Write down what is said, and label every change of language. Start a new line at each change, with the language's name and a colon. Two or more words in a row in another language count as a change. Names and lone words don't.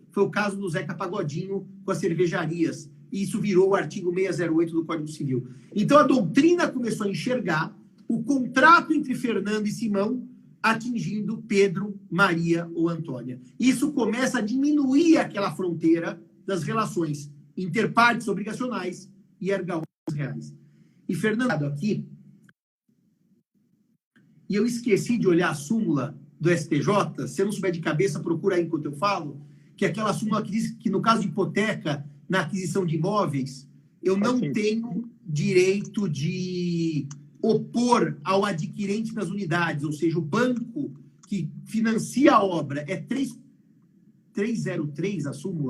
Portuguese: Foi o caso do Zeca Pagodinho com as cervejarias. E isso virou o artigo 608 do Código Civil. Então, a doutrina começou a enxergar o contrato entre Fernando e Simão atingindo Pedro, Maria ou Antônia. Isso começa a diminuir aquela fronteira das relações interpartes obrigacionais e
Latin: erga omnes
Portuguese: reais. E Fernando, aqui, e eu esqueci de olhar a súmula do STJ, se eu não souber de cabeça, procura aí enquanto eu falo, que é aquela súmula que diz que no caso de hipoteca, na aquisição de imóveis, eu não tenho direito de opor ao adquirente das unidades, ou seja, o banco que financia a obra é 303 a súmula.